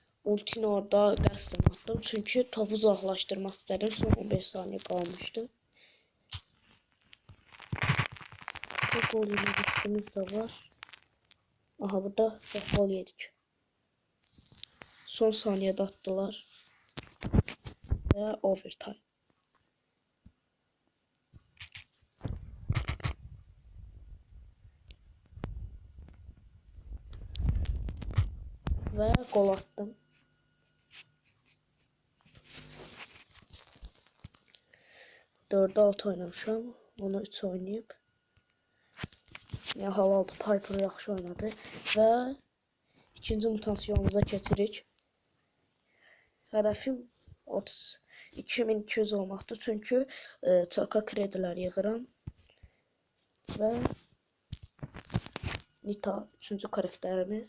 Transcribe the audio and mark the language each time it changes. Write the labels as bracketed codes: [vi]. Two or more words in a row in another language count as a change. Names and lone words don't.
[az] ultini orada qəsdən atdım. Çünki topu uzaqlaşdırmaq istədim. Son 15 saniyə qalmışdı. [tr] Gol yeme riskimiz de var. Aha burada gol yedik. Son saniyede attılar. Ve overtime. Ve gol attım. [az] Dörde 6 oynamışam. Onu 3 oynayıp. Ya halaldı. Piper yaxşı oynadı. Ve ikinci mutasyonumuza keçirik. Hədəfim 2200 olmaqdır. Çünki çaka kredilər yığıram. Və Nita 3-cü karakterimiz.